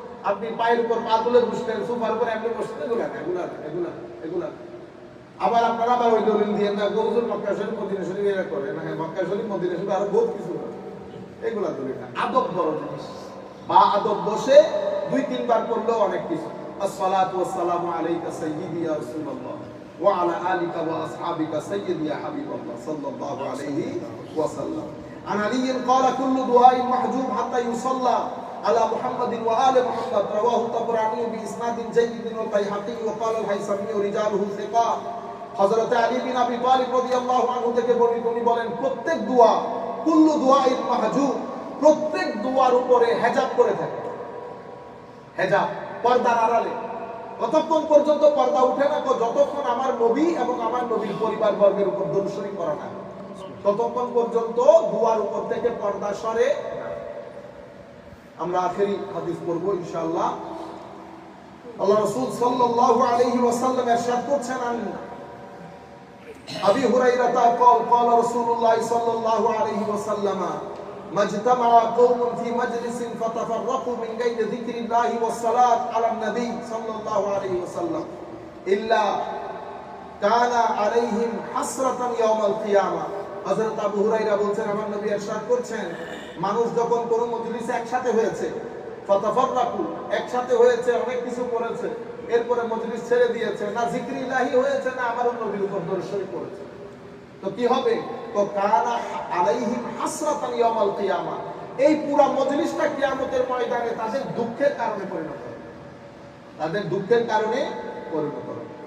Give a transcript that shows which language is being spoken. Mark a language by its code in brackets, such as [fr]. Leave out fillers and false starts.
[bn] আপনি পায়ের উপর পা তুলে বসলেন, সোফার উপর এমনি বসলেন, এগুলা আবার আপনারা আবার ওই দলিল দিয়ে না হুজুর মক্কা শরীফ মদিনা শরীফ এরা করে না, হ্যাঁ মক্কা শরীফ মদিনা শরীফ আরো বহুত কিছু করে, এগুলা দলিল না। আদব বড় জিনিস। বা আদব বসে 2-3 বার করলেও অনেক কিছু। [ar] আসসালাতু ওয়াসসালামু আলাইকা সাইয়্যিদি ইয়া রাসূলুল্লাহ ওয়া আলা আলিকা ওয়া আসহাবিকা সাইয়্যিদি ইয়া হাবিবাল্লাহ সাল্লাল্লাহু আলাইহি ওয়াসাল্লাম। আন আলী قال كل دعاء محجوب حتى يصلى على محمد وآل محمد رواه الطبراني بإسناد جيد والبيهقي وقال الهيثمي رجاله ثقات। [bn] হযরত আলী বিন আবি তালিব রাদিয়াল্লাহু আনহু থেকে বর্ণিত, উনি বলেন প্রত্যেক দোয়া, [ar] কুল্লু দুআইন মাহজুব, [bn] প্রত্যেক দোয়ার উপরে হেজাব করে থাকে। হেজাব, পর্দার আড়ালে। কতক্ষণ পর্যন্ত পর্দা উঠে না? যতক্ষণ আমার নবী এবং আমার নবীর পরিবার বর্গের উপর দরুদ শরীফ পড়া না, ততক্ষণ পর্যন্ত দুয়ার উপর থেকে পর্দা সরে। আমরা আখেরি হাদিস পড়বো ইনশাআল্লাহ। আল্লাহ রাসূল সাল্লাল্লাহু আলাইহি ওয়াসাল্লাম ইরশাদ করছেন, [ar] আবি হুরায়রা قال قال رسول الله صلى الله عليه وسلم ما اجتمع قوم في مجلس فتفرقوا من غير ذكر الله والصلاة على النبي صلى الله عليه وسلم إلا كان عليهم حسرة يوم القيامة। [bn] হযরত আবু হুরায়রা বলছেন, আমার নবী ইরশাদ করছেন, মানুষ যখন কোন মজলিসে একসাথে হয়েছে, [ar] ফাতাফাররাকু, [bn] একসাথে হয়েছে, অনেক কিছু করেছে, এরপরে মজলিস ছেড়ে দিয়েছে, না জিকির ইলাহি হয়েছে, না আমার নবীর উপর দরুদ শরীফ পড়েছে, তো কি হবে? তো [ar] কানা আলাইহিম হাসরাতান ইয়াউমাল কিয়ামা, [bn] এই পুরো মজলিসটা কিয়ামতের ময়দানে তাদের দুঃখের কারণে পরিণত হবে, তাদের দুঃখের কারণে পরিণত হবে।